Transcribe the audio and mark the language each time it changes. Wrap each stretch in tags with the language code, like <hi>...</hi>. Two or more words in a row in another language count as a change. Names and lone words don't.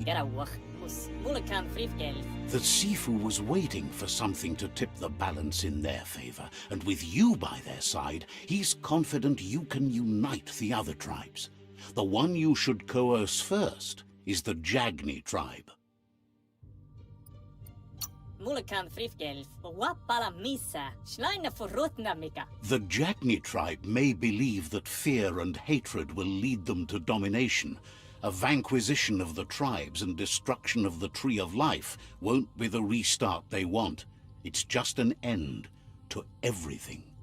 <en>Gala wach. Mus mulekan frifgelf. that Sifu was waiting for something to tip the balance in their favor, and with you by their side, he's confident you can unite the other tribes. The one you should coerce first is the Jagni tribe. Mulekan frifgelf. Wapala misa. Schleine forrotna mika. The Jagni tribe may believe that fear and hatred will lead them to domination. A vanquisition of the tribes and destruction of the Tree of Life won't be the restart they want. It's just an end to everything.</en>